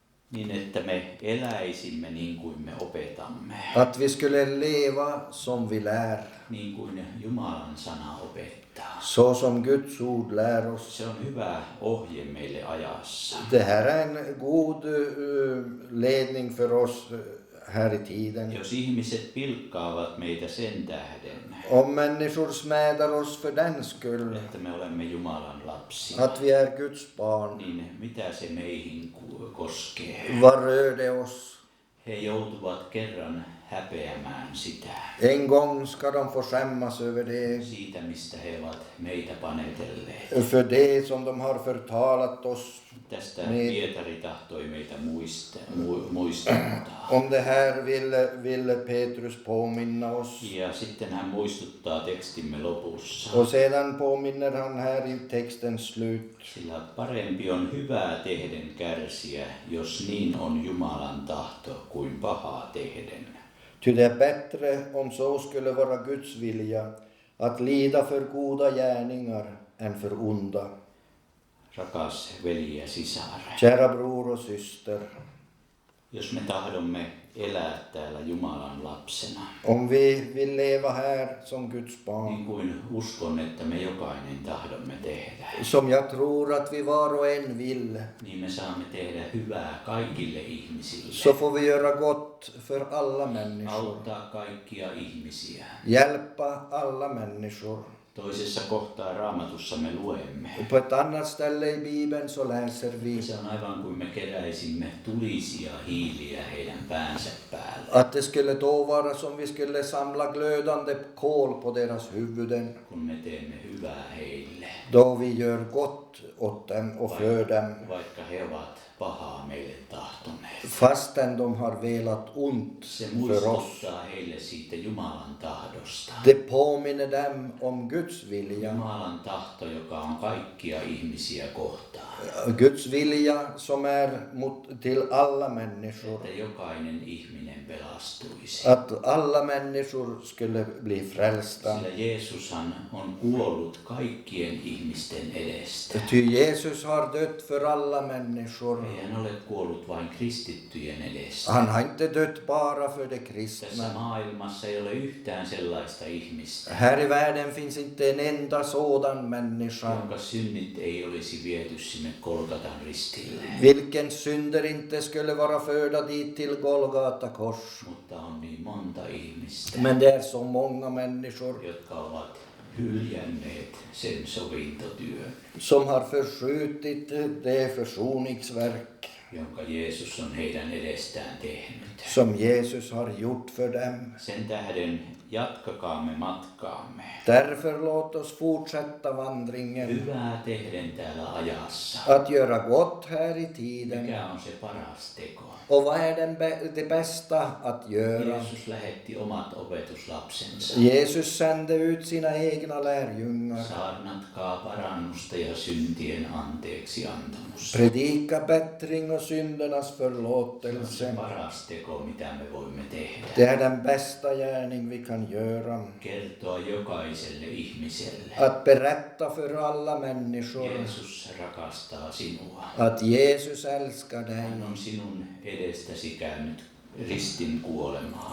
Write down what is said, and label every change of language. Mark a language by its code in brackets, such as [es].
[fi] niin että me eläisimme niin kuin me opetamme, [sv] Att vi skulle leva som vi lär, [fi] niin kuin Jumalan sana opettaa. [sv] så som Guds ord lär oss. [fi] Se on hyvä ohje meille ajassa. [sv] Det här är en god ledning för oss här i tiden. [fi] Jos ihmiset pilkkaavat meitä sen tähden, [sv] Om människor smädar oss för den skull, [fi] että me olemme Jumalan lapsia, [sv] att vi är Guds barn, [fi] niin mitä se meihin koskee? [sv] vad rör det oss? [fi] He joutuvat kerran häpeämään sitä, [sv] En gång ska de få skämmas över det, [fi] siitä mistä he ovat meitä panetelleet. [sv] för det som de har förtalat oss. [fi] Tästä Niin. Pietari tahtoi meitä muistuttaa. [sv] Om det här vill Petrus påminna oss. [fi] Ja sitten hän muistuttaa tekstimme lopussa. [sv] Och sedan påminner han här i textens slut. [fi] Sillä parempi on hyvää tehden kärsiä, jos niin on Jumalan tahto, kuin pahaa tehden. [sv] Ty det är bättre om så skulle vara Guds vilja att lida för goda gärningar än för onda. [fi] Rakas veli ja sisar, [sv] Kära bror och syster, [fi] jos me tahdomme elää täällä Jumalan lapsena, [sv] om vi vill leva här som Guds barn, [fi] niin kuin uskon, että me jokainen tahdomme tehdä, [sv] som jag tror att vi var och en vill, [fi] niin me saamme tehdä hyvää kaikille ihmisille, [sv] så får vi göra gott för alla människor. [fi] auttaa kaikkia ihmisiä. [sv] Hjälpa alla människor. [fi] Toisessa kohtaa Raamatussa me luemme. [sv] Och på ett annat ställe i Bibeln så läser vi [fi] Se on aivan kuin me keräisimme tulisia hiiliä heidän päänsä päälle. [sv] att det skulle då vara som vi skulle samla glödande kol på deras huvuden, [fi] Kun me teemme hyvää heille, [sv] då vi gör gott åt dem och för dem, [fi] vaikka he ovat pahaa meille tahtoneet. [sv] fastän de har velat ont [fi] Se [sv] för oss. [fi] muistuttaa heille siitä Jumalan tahdosta. [sv] Det påminner dem om Guds vilja. [fi] Jumalan tahto, joka on kaikkia ihmisiä kohtaan. [sv] Guds vilja som är till alla människor. [fi] Että jokainen ihminen pelastuisi. [sv] Att alla människor skulle bli frälsta. [fi] Sillä Jeesushan on kuollut kaikkien ihmisten edestä. [sv] Ty Jesus har dött för alla människor. [fi] Ei hän ole kuollut vain kristittyjen edestä. [sv] Han har inte dött bara för de [fi] Tässä [sv] kristna. [fi] maailmassa ei ole yhtään sellaista ihmistä, [sv] Här i världen finns inte en enda sådan människa, [fi] jonka synnit ei olisi viety sinne Golgatan ristille. [sv] vilken synder inte skulle vara förda dit till Golgata kors. [fi] Mutta on niin monta ihmistä, [sv] Men det är så många människor [fi] jotka ovat hyljänneet sen sovintotyön, [sv] som har förskjutit det försoningsverk [fi] jonka Jeesus on heidän edestään tehnyt. [sv] som Jesus har gjort för dem. [fi] Sen tähden jatkakaamme matkaamme. [sv] Därför låt oss fortsätta vandringen, [fi] Hyvää tehden täällä ajassa. [sv] att göra gott här i tiden. [fi] Mikä on se paras teko? [sv] Och vad är det bästa att göra? [fi] Jeesus lähetti omat opetuslapsensa. [sv] Jesus sände ut sina egna lärjungar. [fi] Saarnatkaa parannusta ja syntien anteeksi antamusta. [sv] Predika bättring andra syndernas [fi] Se on [sv] förlåtelse. [fi] se paras teko, mitä me voimme tehdä. [sv] Det är den bästa gärning vi kan göra. [fi] Kertoa jokaiselle ihmiselle. [sv] Att berätta för alla människor [fi] Jeesus rakastaa sinua. [sv] att Jesus älskar dig. [fi] Hän on sinun edestäsi käynyt ristin kuolemaan.